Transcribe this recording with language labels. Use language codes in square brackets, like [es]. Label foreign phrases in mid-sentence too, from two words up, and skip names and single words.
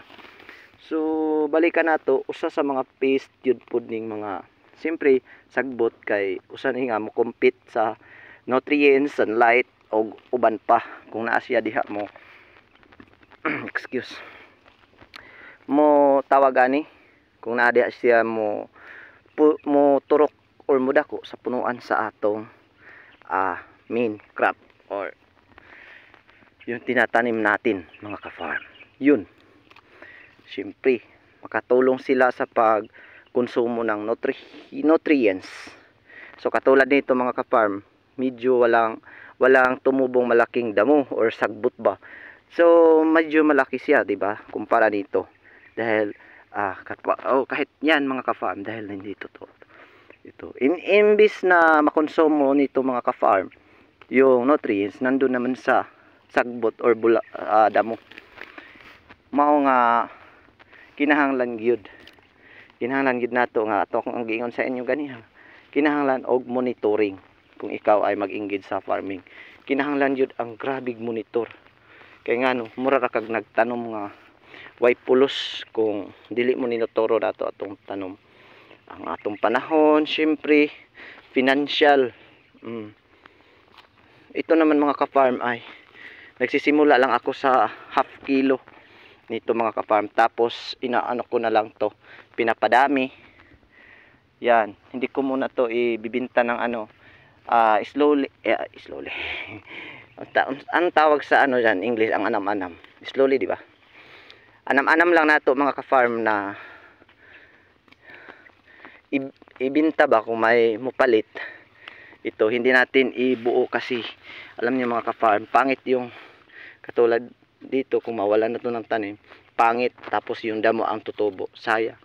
[ceb] So balikan nato usa sa mga paste jud pud ning mga siyempre sagbot kay usa ni nga mo compete sa nutrients, sunlight o uban pa kung naa siya diha mo excuse mo tawagani kung naa diha siya mo turok or mudako sa punuan sa atong [en] main crop [ceb] or [tl] yung tinatanim natin mga ka-farm. Yun siyempre makatulong sila sa pagkonsumo ng nutrients. So katulad nito mga ka-farm, medyo walang tumubong malaking damo or sagbot ba. So medyo malaki siya, 'di ba? Kumpara dito. Dahil kahit yan mga ka-farm dahil nandito to. Ito. Imbis na makonsumo nito mga ka-farm, yung nutrients nandun naman sa sagbot or damo. [ceb] Mao nga kinahanglan gyud. Kinahanglan gyud nato nga ato kung ang giingon sa inyo ganiha. Kinahanglan og monitoring kung ikaw ay mag-engage sa farming. Kinahanglan gyud ang grabig monitor. Kay ngano mura ra kag nagtanom nga way pulos kung dili mo ninotoro nato atong tanom. Ang atong panahon, syempre financial. [tl] Ito naman mga ka-farm ay nagsisimula lang ako sa half kilo nito mga ka-farm, tapos inaano ko na lang to, pinapadami yan. Hindi ko muna to ibibinta ng [en] slowly slowly [tl] ang tawag sa ano dyan English, ang anam-anam, slowly, di ba? [ceb] Anam-anam lang nato mga ka-farm na ibinta ba kung may mupalit. [tl] Ito hindi natin ibuo kasi alam niyo mga ka-farm, pangit yung katulad dito kung mawalan na to ng tanim, pangit, tapos yung damo ang tutubo, sayang.